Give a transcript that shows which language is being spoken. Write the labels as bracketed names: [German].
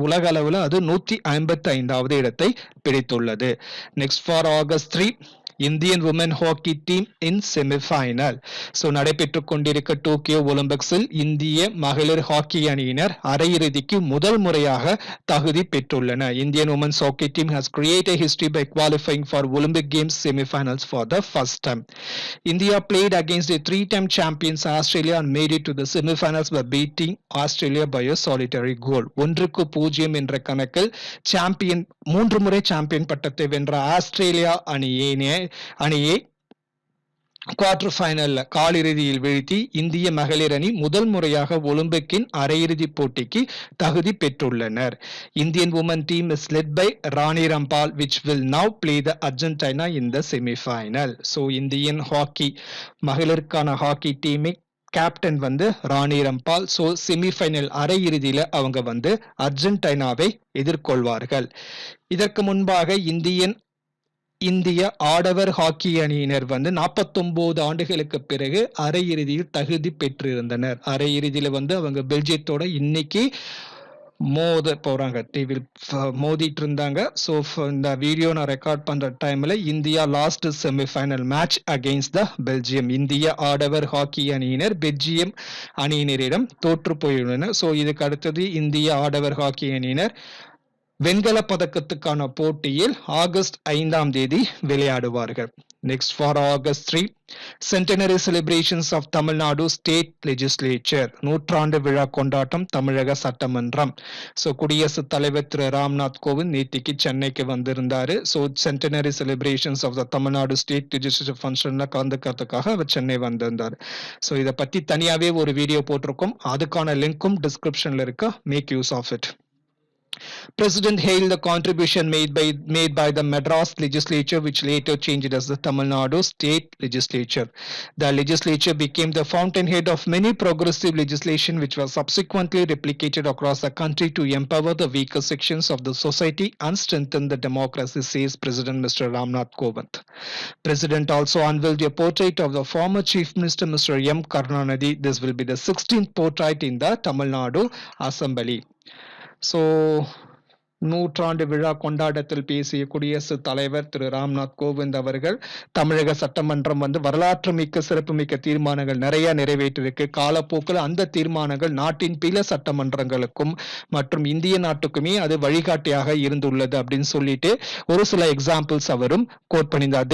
[Tamil] உலக அளவில் அது 155வது இடத்தை பிடித்துள்ளது. [English] Next, for August 3, Indian women hockey team in semifinal. [Tamil] So நடைபெற்றுக் கொண்டிருக்க டோக்கியோ ஒலிம்பிக்ஸில் இந்திய மகளிர் ஹாக்கி அணியினர் அரையிறுதிக்கு முதல் முறையாக தகுதி பெற்றுள்ளனர். [English] Indian women's hockey team has created history by qualifying for Olympic Games semi-finals for the first time. India played against the three-time champions Australia and made it to the semi-finals by beating Australia by a solitary goal. [Tamil] 1-0 என்ற கணக்கில் champion 3 முறை champion பட்டத்தை வென்ற Australia அணியை quarter ஃபைனல்ல காலிறுதியில் வீழ்த்தி இந்திய மகளிர் அணி முதல் முறையாக ஒலிம்பிக்கின் அரையிறுதி போட்டிக்கு தகுதி பெற்றுள்ளனர். [English] Indian women team is led by Rani Rampal which will now play the Argentina in the semi-final. [Tamil] So Indian hockey மகளிருக்கான ஹாக்கி டீமை கேப்டன் ராணி ரம்பால். ஸோ செமிஃபைனல் அரையிறுதியில அவங்க அர்ஜென்டினாவை எதிர்கொள்வார்கள். இதற்கு முன்பாக இந்திய ஆடவர் ஹாக்கி அணியினர் 49 ஆண்டுகளுக்கு பிறகு அரையிறுதியில் தகுதி பெற்றிருந்தனர். அரையிறுதியில அவங்க பெல்ஜியத்தோட இன்னைக்கு மோத போறாங்க. மோதிட்டு இருந்தாங்க. [English] so [Tamil] இந்த வீடியோ நான் ரெக்கார்ட் பண்ற டைம்ல [English] India lost semifinal match against the Belgium. [Tamil] இந்திய ஆடவர் ஹாக்கி அணியினர் பெல்ஜியம் அணியினரிடம் தோற்று போயுள்ளனர். ஸோ இதுக்கு அடுத்தது இந்திய ஆடவர் ஹாக்கி அணியினர் வெண்கல பதக்கத்துக்கான போட்டியில் ஆகஸ்ட் 5ஆம் தேதி விளையாடுவார்கள். [English] Next for August 3, Centenary Celebrations of Tamil Nadu State Legislature. [Tamil] நூற்றாண்டு விழா கொண்டாட்டம் தமிழக சட்டமன்றம். ஸோ குடியரசுத் தலைவர் திரு ராம்நாத் கோவிந்த் நேற்றுக்கு சென்னைக்கு வந்திருந்தாரு. [English] so centenary celebrations of the Tamil Nadu state legislature ஃபங்க்ஷன்ல [Tamil] கலந்துக்கிறதுக்காக அவர் சென்னை வந்திருந்தார். ஸோ இதை பத்தி தனியாவே ஒரு வீடியோ போட்டிருக்கோம். அதுக்கான லிங்க்கும் டிஸ்கிரிப்ஷன்ல இருக்கு. [English] Make use of it. President hailed the contribution made by the Madras legislature, which later changed as the Tamil Nadu State Legislature. The legislature became the fountainhead of many progressive legislation, which was subsequently replicated across the country to empower the weaker sections of the society and strengthen the democracy, says President Mr. Ramnath Kovind. President also unveiled a portrait of the former Chief Minister Mr. M. Karunanidhi. This will be the 16th portrait in the Tamil Nadu Assembly. [Tamil] So நூற்றாண்டு விழா கொண்டாட்டத்தில் பேசிய குடியரசுத் தலைவர் திரு ராம்நாத் கோவிந்த் அவர்கள் தமிழக சட்டமன்றம் வரலாற்று மிக்க சிறப்புமிக்க தீர்மானங்கள் நிறைய நிறைவேற்றிருக்கு. காலப்போக்கில் அந்த தீர்மானங்கள் நாட்டின் பிற சட்டமன்றங்களுக்கும் மற்றும் இந்திய நாட்டுக்குமே அது வழிகாட்டியாக இருந்துள்ளது அப்படின்னு சொல்லிட்டு ஒரு சில எக்ஸாம்பிள்ஸ் அவரும் கோட் பண்ணியிருந்தார்.